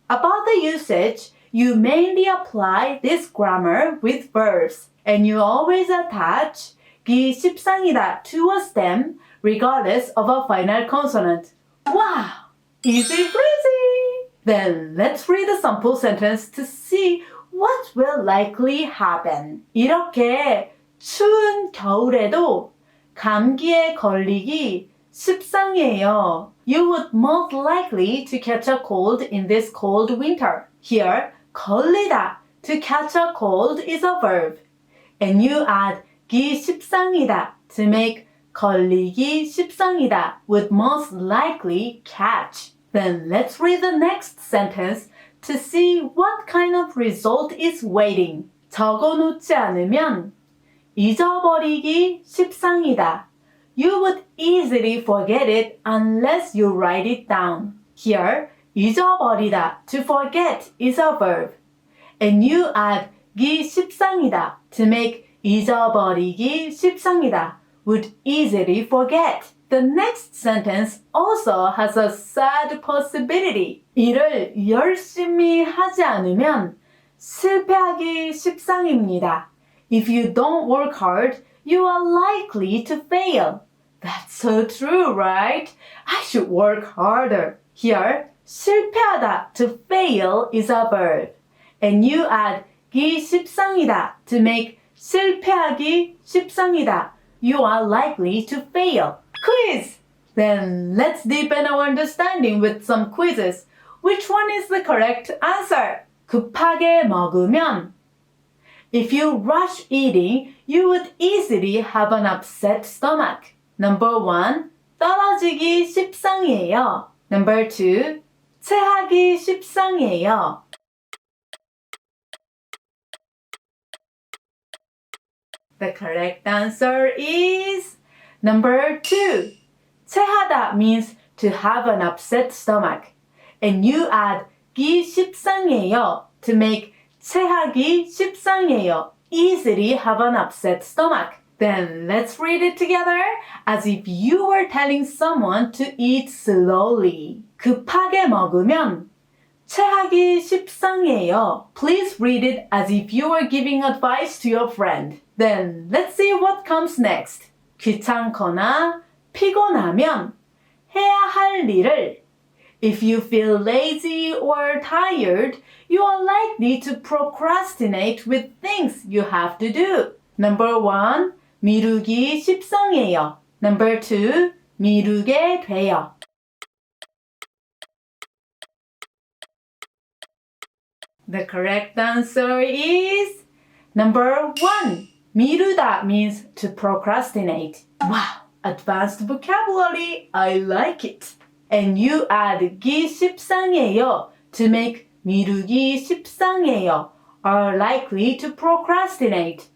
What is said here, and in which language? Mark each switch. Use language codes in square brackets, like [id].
[en] About the usage, you mainly apply this grammar with verbs, and you always attach 기 십상이다 to a stem regardless of a final consonant. Wow! Easy breezy! Then let's read the sample sentence to see what will likely happen. [ko] 이렇게 추운 겨울에도 감기에 걸리기 십상이에요. [en] You would most likely to catch a cold in this cold winter. Here, 걸리다, to catch a cold is a verb. And you add 기 십상이다 to make 걸리기 십상이다 would most likely catch. Then let's read the next sentence to see what kind of result is waiting. [ko] 적어놓지 않으면 잊어버리기 십상이다. [en] You would easily forget it unless you write it down. Here, 잊어버리다, to forget, is a verb. And you add 기 십상이다 to make 잊어버리기 십상이다, would easily forget. The next sentence also has a sad possibility. [ko] 일을 열심히 하지 않으면 실패하기 십상입니다. [en] If you don't work hard, you are likely to fail. That's so true, right? I should work harder. Here, 실패하다, to fail, is a verb. And you add 기 십상이다 to make 실패하기 십상이다. You are likely to fail. Quiz! Then let's deepen our understanding with some quizzes. Which one is the correct answer? [ko] 급하게 먹으면 [en] If you rush eating, you would easily have an upset stomach. Number 1, [ko] 떨어지기 십상이에요. [en] Number 2, [ko] 체하기 십상이에요. [en] The correct answer is number 2. 체하다 means to have an upset stomach. And you add 기 십상이에요 to make 체하기 십상이에요, easily have an upset stomach. Then let's read it together as if you were telling someone to eat slowly. [ko] 급하게 먹으면 체하기 십상이에요. [en] Please read it as if you were giving advice to your friend. Then let's see what comes next. [ko] 귀찮거나 피곤하면 해야 할 일을 [en] If you feel lazy or tired, you are likely to procrastinate with things you have to do. Number 1, [ko] 미루기 십상이에요. [en] Number 2, [ko] 미루게 돼요. [en] The correct answer is number 1. 미루다 means to procrastinate. Wow, advanced vocabulary. I like it. And you add 기 십상이에요 to make 미루기 십상이에요 are likely to procrastinate.